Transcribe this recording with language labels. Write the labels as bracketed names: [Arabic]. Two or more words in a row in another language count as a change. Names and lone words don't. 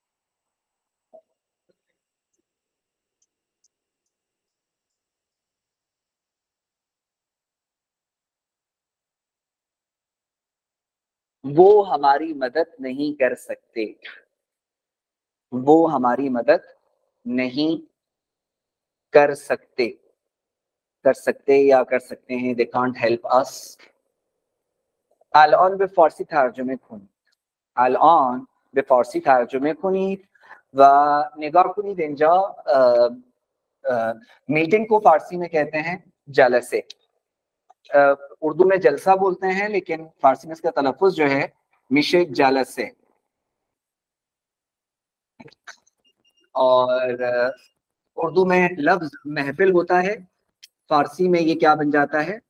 [Urdu] وہ ہماری مدد نہیں کر سکتے. وہ ہماری مدد نہیں کر سکتے. کر سکتے یا کر سکتے ہیں. [English] they can't help us. [Persian] الان به فارسی ترجمه کنید. الان به فارسی ترجمه کنید و نگاه کنید اینجا [Urdu] میٹنگ کو فارسی میں کہتے ہیں جلسے. اردو میں جلسہ بولتے ہیں لیکن فارسی میں اس کا تلفظ جو ہے [Persian] میشه جلسے. [Urdu] اور اردو میں لفظ محفل ہوتا ہے، فارسی میں یہ کیا بن جاتا ہے؟